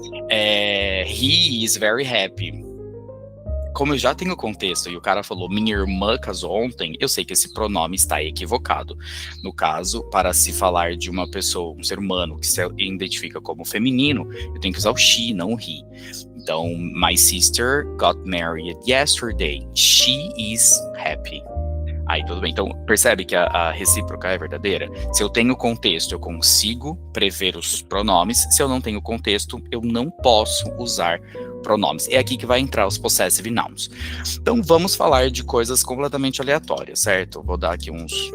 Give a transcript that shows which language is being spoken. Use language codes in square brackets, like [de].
[en] He is very happy. [pt] Como eu já tenho contexto e o cara falou minha irmã casou ontem, eu sei que esse pronome está equivocado. No caso, para se falar de uma pessoa, um ser humano que se identifica como feminino, eu tenho que usar o she, não o he. [en] Então, my sister got married yesterday. She is happy. [pt] Aí tudo bem. Então, percebe que a recíproca é verdadeira? Se eu tenho contexto, eu consigo prever os pronomes. Se eu não tenho contexto, eu não posso usar pronomes. É aqui que vai entrar os possessive nouns. Então, vamos falar de coisas completamente aleatórias, certo? Vou dar aqui uns...